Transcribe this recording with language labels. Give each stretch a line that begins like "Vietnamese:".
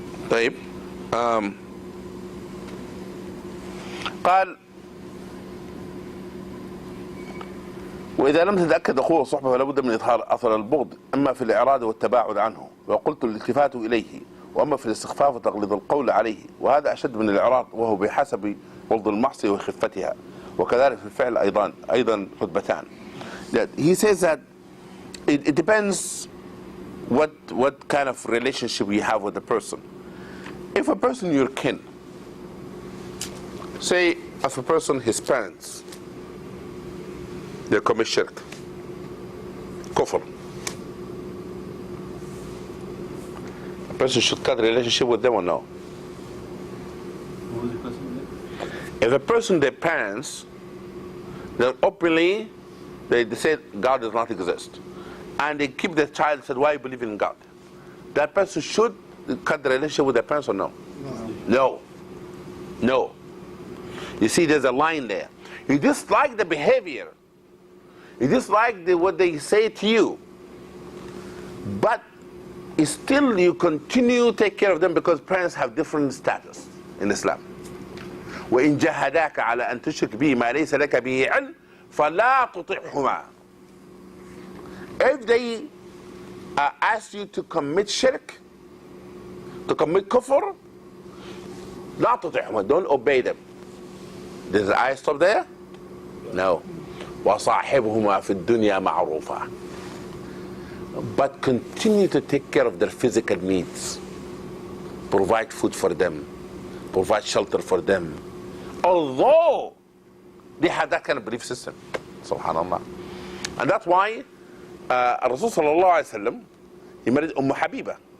Arabic: طيب قال وإذا لم تتأكد أخوه الصحبة فلا بد من إظهار أثر البغض، أما في الإعراض والتباعد عنه، وقلت الالتفات إليه وأما في الاستخفاف وتغليظ القول عليه وهذا أشد من الإعراض وهو بحسب بغض المعصية وخفتها وكذلك في الفعل أيضا رتبتان.
English: He says that it depends what kind of relationship you have with the person. If a person you're kin, say if a person, his parents, they commit shirk, kufr, a person should cut relationship with them or no? What was the question there? If a person, their parents, they openly, they say God does not exist, and they keep their child, said, why you believe in God? That person should cut the relationship with their parents or no? No. No. You see, there's a line there. You dislike the behavior. You dislike what they say to you. But still you continue to take care of them because parents have different status in Islam.
Arabic: وإن جاهداك على أن تشرك به ما ليس لك به علم فلا تطعهما.
English: If they ask you to commit shirk, to commit kufr,
Arabic: لا تطعهما,
English: don't obey them. Does the ayah stop there? No.
Arabic: وصاحبهما في الدنيا معروفا.
English: But continue to take care of their physical needs. Provide food for them. Provide shelter for them. Although they have that kind of belief system. Subhanallah. And that's why Rasul sallallahu alayhi wa sallam, he married Habiba.